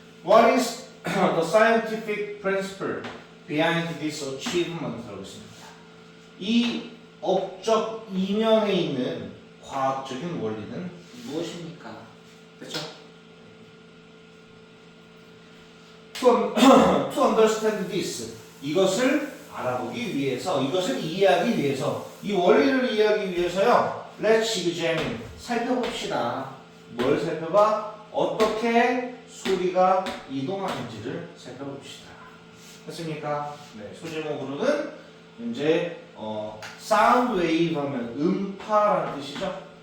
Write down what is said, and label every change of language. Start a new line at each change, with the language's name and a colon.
English: What is the scientific principle behind this achievement?
Korean: 라고 있습니다. 이 업적 이면에 있는 과학적인 원리는 무엇입니까? 됐죠?
English: To understand this,
Korean: 이것을 알아보기 위해서, 이것을 이해하기 위해서, 이 원리를 이해하기 위해서요.
English: Let's examine,
Korean: 살펴봅시다. 뭘 살펴봐? 어떻게 소리가 이동하는지를 살펴봅시다. 됐습니까? 네, 소제목으로는 이제 sound wave 하면 음파라는 뜻이죠.